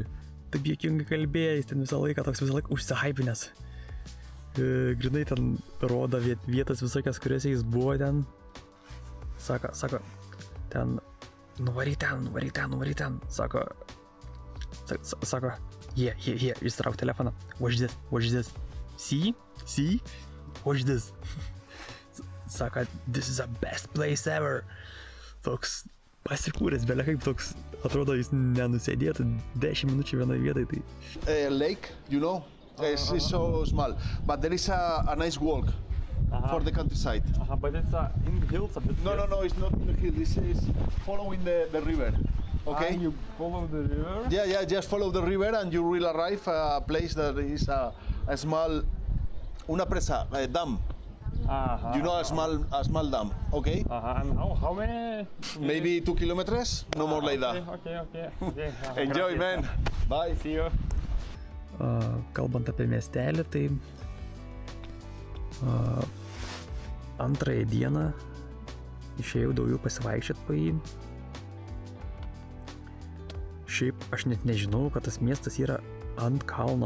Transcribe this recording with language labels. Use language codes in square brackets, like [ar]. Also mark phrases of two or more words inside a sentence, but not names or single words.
[lt] Taip juokingai kalbėjo, jis ten visą laiką užsihaipinęs. Grinai ten rodo vietas visokias, kuriuose jis buvo ten. Sako, ten, nuvaryk ten. Sako, here, išsitrauk telefoną. [en] Watch this. See? Watch this. Sako, this is the best place ever. [lt] Toks pasikūręs, belia kaip toks, atrodo, jis nenusėdėtų 10 minučių vienoje vietoje. Tai. [en] Lake, you know, it's so small, but there is a nice walk for the countryside. But it's in the hills a bit. No, it's not in the hill. This is following the river. Okay. You follow the river? Yeah, just follow the river and you will arrive a place that is a small, [es] una presa, [en] a dam. You know, a small dam, okay? And how many? Maybe 2 kilometers, no more like that. Okay. Enjoy, man. Bye. See you. [lt] Kalbant apie miestelį, tai antrąją dieną išėjau daugiau pasivaikščiot po jį. Šiaip aš net nežinau, kad tas miestas yra ant kalno.